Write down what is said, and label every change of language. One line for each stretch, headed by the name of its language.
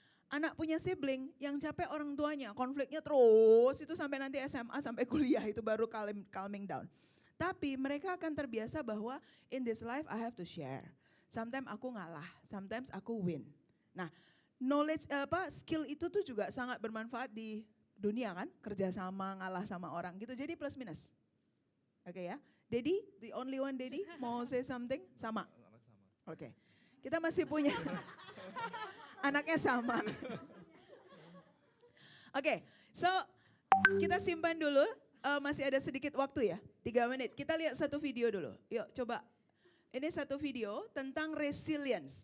Indonesian: anak punya sibling yang capek orang tuanya, konfliknya terus itu sampai nanti SMA sampai kuliah itu baru calming down. Tapi mereka akan terbiasa bahwa
English: in this life I have to share.
Indonesian: Sometimes aku ngalah, sometimes aku win. Nah, skill itu tuh juga sangat bermanfaat di dunia kan, kerjasama, ngalah sama orang gitu. Jadi plus minus. Oke ya, Daddy,
English: the only one
Indonesian: Daddy mau
English: say something?
Indonesian: Sama. Oke, kita masih punya anaknya sama. Oke, so kita simpan dulu. Masih ada sedikit waktu ya, 3 menit. Kita lihat satu video dulu. Yuk coba. Ini satu video tentang resilience.